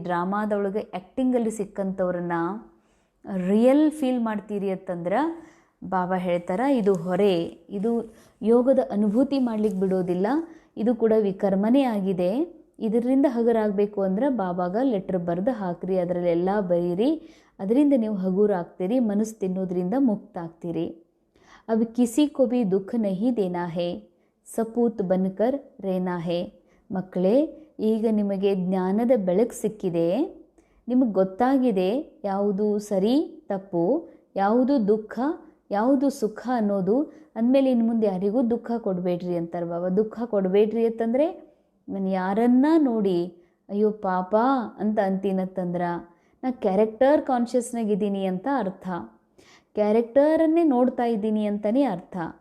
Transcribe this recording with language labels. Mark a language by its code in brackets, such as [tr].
[kn] ಡ್ರಾಮಾದೊಳಗೆ ಆ್ಯಕ್ಟಿಂಗಲ್ಲಿ ಸಿಕ್ಕಂಥವ್ರನ್ನ real feel ಮಾಡ್ತೀರಿ ಅಂತಂದ್ರೆ ಬಾಬಾ ಹೇಳ್ತಾರೆ ಇದು ಹೊರೆ, ಇದು ಯೋಗದ ಅನುಭೂತಿ ಮಾಡಲಿಕ್ಕೆ ಬಿಡೋದಿಲ್ಲ, ಇದು ಕೂಡ ವಿಕರ್ಮನೇ ಆಗಿದೆ. ಇದರಿಂದ ಹಗುರಾಗಬೇಕು ಅಂದ್ರೆ ಬಾಬಾಗ ಲೆಟ್ರ್ ಬರೆದು ಹಾಕ್ರಿ, ಅದರಲ್ಲೆಲ್ಲ ಬರೀರಿ, ಅದರಿಂದ ನೀವು ಹಗುರಾಗ್ತೀರಿ, ಮನಸ್ಸು ತಿನ್ನೋದ್ರಿಂದ ಮುಕ್ತ ಆಗ್ತೀರಿ. [hi] अब किसी को भी दुख नहीं देना है, ಸಪೂತ್ ಬನ್ಕರ್ ರೇನಾ ಹೇ. [kn] ಮಕ್ಕಳೇ, ಈಗ ನಿಮಗೆ ಜ್ಞಾನದ ಬೆಳಕು ಸಿಕ್ಕಿದೆ, ನಿಮಗೆ ಗೊತ್ತಾಗಿದೆ ಯಾವುದು ಸರಿ ತಪ್ಪು, ಯಾವುದು ದುಃಖ ಯಾವುದು ಸುಖ ಅನ್ನೋದು. ಅಂದಮೇಲೆ ಇನ್ನು ಮುಂದೆ ಯಾರಿಗೂ ದುಃಖ ಕೊಡಬೇಡ್ರಿ ಅಂತಾರೆ ಬಾಬಾ. ದುಃಖ ಕೊಡಬೇಡ್ರಿ ಅಂತಂದರೆ ನಾನು ಯಾರನ್ನ ನೋಡಿ ಅಯ್ಯೋ ಪಾಪ ಅಂತ ಅಂತೀನತ್ತಂದ್ರೆ ನಾ ಕ್ಯಾರೆಕ್ಟರ್ ಕಾನ್ಷಿಯಸ್ನಾಗಿದ್ದೀನಿ ಅಂತ ಅರ್ಥ, ಕ್ಯಾರೆಕ್ಟರನ್ನೇ ನೋಡ್ತಾ ಇದ್ದೀನಿ ಅಂತಲೇ ಅರ್ಥ.